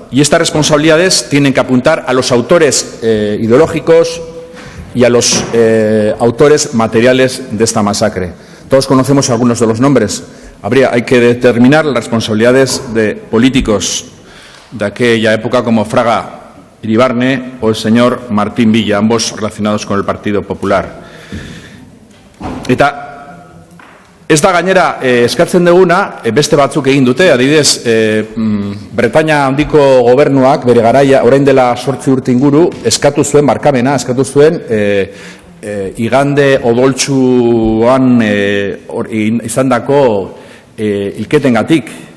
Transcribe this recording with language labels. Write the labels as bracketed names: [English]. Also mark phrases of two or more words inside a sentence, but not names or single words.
[Spanish] Y estas responsabilidades tienen que apuntar a los autores ideológicos y a los autores materiales de esta masacre. Todos conocemos algunos de los nombres. Hay que determinar las responsabilidades de políticos de aquella época como Fraga Iribarne o el señor Martín Villa, ambos relacionados con el Partido Popular. [Basque] Eta ez da gainera eskatzen duguna, beste batzuk egin dute, adibidez, Bretaña handiko gobernuak bere garaia, orain dela 8 urte inguru, eskatu zuen barkamena, eskatu zuen igande odoltsuan izandako hilketengatik.